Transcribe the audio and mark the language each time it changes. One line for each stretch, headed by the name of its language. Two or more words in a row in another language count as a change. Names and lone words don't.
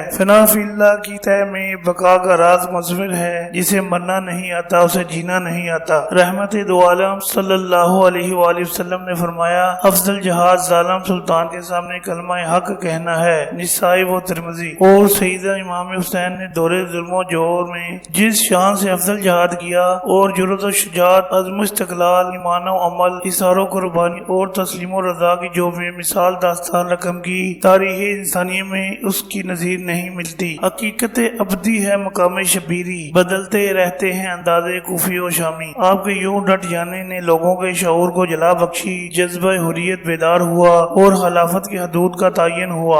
Arabic: فنا فی اللہ
Urdu: کی تہ میں بقا کا راز مضمر ہے، جسے مرنا نہیں آتا اسے جینا نہیں آتا۔ رحمت دو عالم
Arabic: صلی اللہ علیہ وآلہ وسلم
Urdu: نے فرمایا، افضل جہاد ظالم سلطان کے سامنے کلمہ حق کہنا ہے۔ نسائی و ترمذی۔ اور سیدنا امام حسین نے دور ظلم و جور میں جس شان سے افضل جہاد کیا اور جرأت و شجاعت، عزم و استقلال، ایمان و عمل، اثار و قربانی اور تسلیم و رضا کی جو بے مثال داستان رقم کی، تاریخ انسانی میں اس کی نظیر نہیں ملتی۔ حقیقت ابدی ہے مقام شبیری، بدلتے رہتے ہیں اندازے کوفی و شامی۔ آپ کے یوں ڈٹ جانے نے لوگوں کے شعور کو جلا بخشی، جذبہ حریت بیدار ہوا اور خلافت کی حدود کا تعین ہوا۔